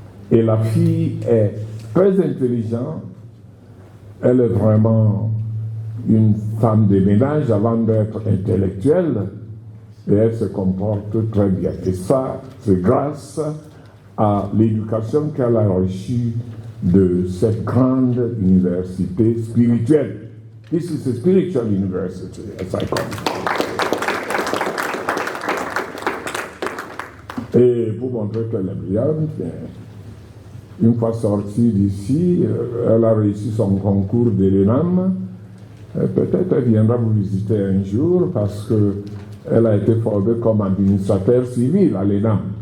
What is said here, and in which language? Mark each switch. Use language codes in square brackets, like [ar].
[fr] Et la fille est très intelligente. Elle est vraiment une femme de ménage avant d'être intellectuelle. Et elle se comporte très bien. Et ça, c'est grâce à l'éducation qu'elle a reçue de cette grande université spirituelle. [en] This is a spiritual university, as I call it. [fr] Et pour montrer qu'elle est brillante, une fois sortie d'ici, elle a réussi son concours de l'ENAM. Peut-être elle viendra vous visiter un jour parce qu'elle a été formée comme administrateur civil à l'ENAM.